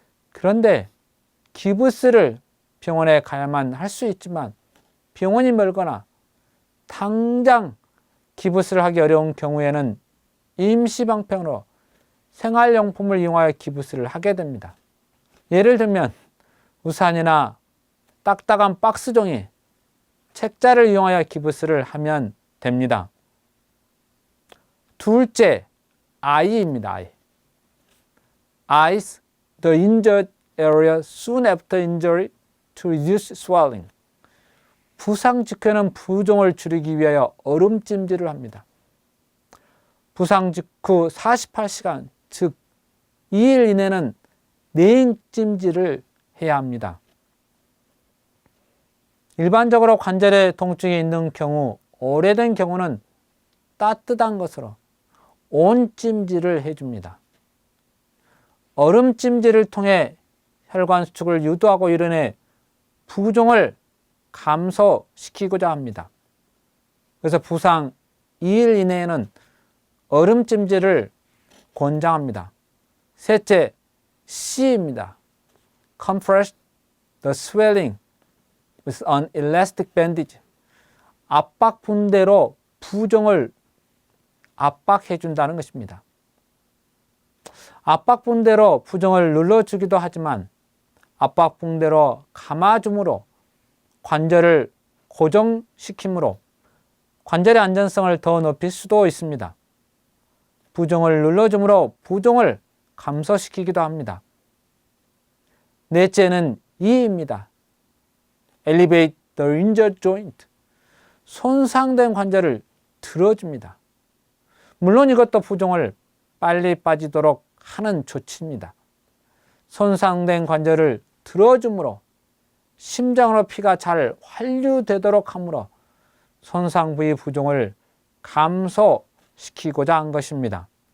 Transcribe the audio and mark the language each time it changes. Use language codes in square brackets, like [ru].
[ko] 그런데 기부스를 병원에 가야만 할 수 있지만 병원이 멀거나 당장 기부스를 하기 어려운 경우에는 임시방편으로 생활용품을 이용하여 기부스를 하게 됩니다. 예를 들면 우산이나 딱딱한 박스 종이, 책자를 이용하여 기부스를 하면 됩니다. 둘째, I입니다. [en] Ice the injured area soon after injury to reduce swelling. [ko] 부상 직후에는 부종을 줄이기 위하여 얼음찜질을 합니다. 부상 직후 48시간, 즉 2일 이내는 냉찜질을 해야 합니다. 일반적으로 관절에 통증이 있는 경우, 오래된 경우는 따뜻한 것으로 온찜질을 해줍니다. 얼음찜질을 통해 혈관 수축을 유도하고 이뤄내 부종을 감소시키고자 합니다. 그래서 부상 2일 이내에는 얼음찜질을 권장합니다. 셋째, C입니다. [en] Compress the swelling with an elastic bandage. [ko] 압박 붕대로 부종을 압박해 준다는 것입니다. 압박 붕대로 부종을 눌러주기도 하지만 압박 붕대로 감아줌으로 관절을 고정시키므로 관절의 안전성을 더 높일 수도 있습니다. 부종을 눌러줌으로 부종을 감소시키기도 합니다. 넷째는 E입니다. [en] Elevate the injured joint. [ko] 손상된 관절을 들어줍니다. 물론 이것도 부종을 빨리 빠지도록 하는 조치입니다. 손상된 관절을 들어줌으로 심장으로 피가 잘 환류되도록 하므로 손상 부위 부종을 감소시키고자 한 것입니다.